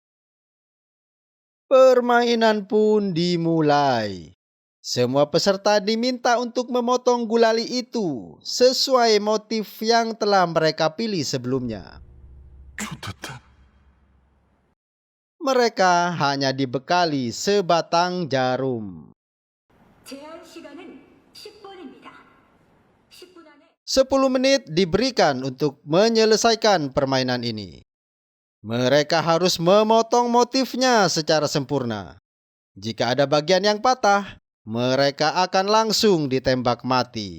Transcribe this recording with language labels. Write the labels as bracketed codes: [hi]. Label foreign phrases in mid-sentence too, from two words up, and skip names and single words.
[id] Permainan pun dimulai. Semua peserta diminta untuk memotong gulali itu sesuai motif yang telah mereka pilih sebelumnya. Mereka hanya dibekali sebatang jarum. [ko] 제한 시간은 10분입니다. 10분 안에 [id] 10 menit diberikan untuk menyelesaikan permainan ini. Mereka harus memotong motifnya secara sempurna. Jika ada bagian yang patah, mereka akan langsung ditembak mati.